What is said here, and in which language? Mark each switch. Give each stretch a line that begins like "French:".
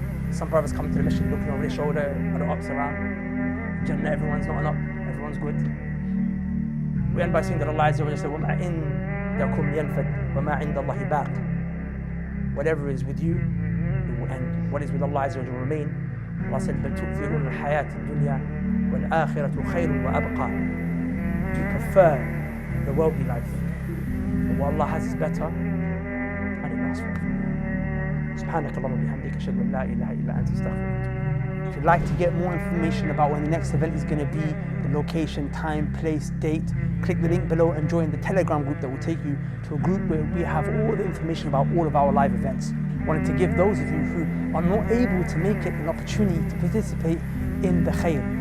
English: Some brothers come to the mission looking over their shoulder, other ups around. Jannah, everyone's not up, everyone's good. We end by saying that Allah Azza wa Jalla said,
Arabic: وَمَا عِنْدَكُمْ يَنْفَدْ وَمَا عِنْدَ اللَّهِ بَاقٍ.
English: Whatever is with you, it will end. What is with Allah Azza wa Jalla will remain.
Arabic: Allah
English: said,
Arabic: بَلْ تُؤْثِرُونَ الْحَيَاةِ الدُّنْيَا وَالْآخِرَةُ خَيْرٌ وَأَبْقَى.
English: You prefer the worldly life. But what Allah has is better, and it lasts forever.
Arabic: سبحانك اللهم وبحمدك أشهد أن لا إله إلا أنت أستغفرك.
English: If you'd like to get more information about when the next event is going to be, the location, time, place, date, click the link below and join the Telegram group that will take you to a group where we have all the information about all of our live events. I wanted to give those of you who are not able to make it an opportunity to participate in the khair.